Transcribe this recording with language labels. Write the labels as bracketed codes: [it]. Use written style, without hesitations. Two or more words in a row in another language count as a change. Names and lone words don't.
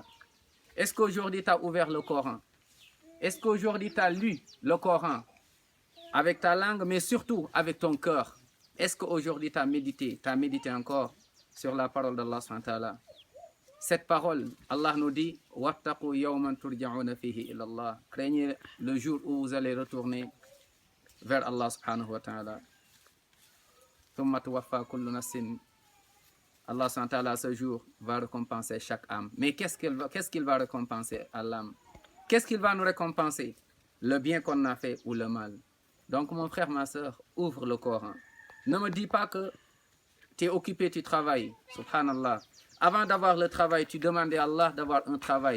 [fr] Est-ce qu'aujourd'hui tu as ouvert le Coran? Est-ce qu'aujourd'hui tu as lu le Coran avec ta langue, mais surtout avec ton cœur? Est-ce qu'aujourd'hui tu as médité encore sur la parole d'Allah [ar] سبحانه وتعالى? [fr] Cette parole, Allah nous dit « [ar] واتقوا يوما ترجعون فيه إلى الله [fr] » Craignez le jour où vous allez retourner vers Allah [ar] سبحانه وتعالى. ثم توفى كل نفس. [fr] Allah [ar] سبحانه وتعالى, [fr] ce jour, va récompenser chaque âme. Mais qu'est-ce qu'il va récompenser à l'âme? Qu'est-ce qu'il va nous récompenser? Le bien qu'on a fait ou le mal? Donc mon frère, ma soeur, ouvre le Coran. Ne me dis pas que tu es occupé, tu travailles. Subhanallah. Avant d'avoir le travail, tu demandais à Allah d'avoir un travail.